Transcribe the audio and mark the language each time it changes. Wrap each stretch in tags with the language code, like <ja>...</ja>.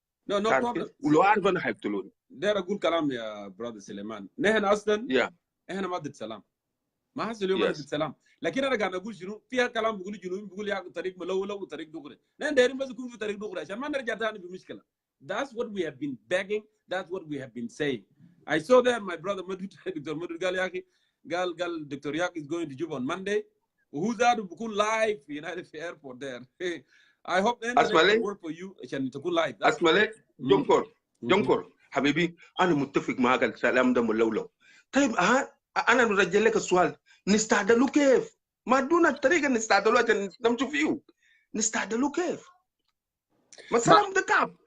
<en>No problem.</en> <ar>ولو عارف انا حيقتلوني. داير اقول كلام يا برادر سليمان، نحن اصلا احنا ما ضد سلام، ما حصل اليوم انا ضد سلام، لكن انا قاعد اقول شنو فيها كلام بيقولوا الجنوبيين بيقول يا طريق ملولو وطريق دغري، نحن دايرين بس يكون في طريق دغري عشان ما نرجع ثاني بمشكله.</ar> <en>That's what we have been begging, that's what we have been saying. I saw that my brother</en> <ar>دكتور مدود قال يا اخي قال دكتور ياك</ar> <en>is going to Juba on Monday</en> <ar>وهو ذاته بيكون لايف في يونايتد في ايربورت there.</ar> <en>I hope that will work for you</en> <ar>عشان تكون لايف. اسمع لي جونكور حبيبي، انا متفق معك الكلام ده ملولو. طيب انا نرجع لك السؤال، نستعدلوا كيف؟ ما ادونا الطريقه نستعدلوا عشان نمشوا فيه. نستعدلوا كيف؟ ما السلام ده كعب.</ar>